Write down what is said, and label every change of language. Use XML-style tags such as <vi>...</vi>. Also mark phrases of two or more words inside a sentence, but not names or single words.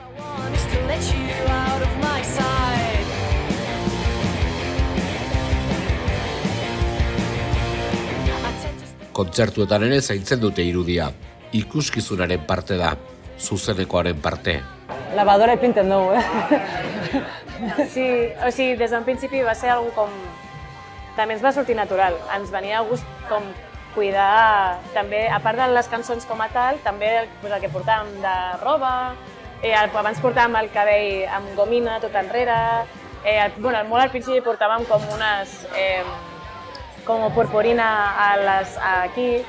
<eu>Kontzertuetan ere zaintzen dute irudia. Ikuskizunaren parte da, zuzenekoaren parte. Lavadora pinten dugu,</eu> <ca>Sí, des d'un principi va ser algo com... També ens va sortir natural, ens venia a gust com cuidar, també, a part de les cançons com a tal, també el que portàvem de roba, abans portàvem el cabell amb gomina tot enrere, molt al principi portàvem com unes, com purpurina aquí.</ca>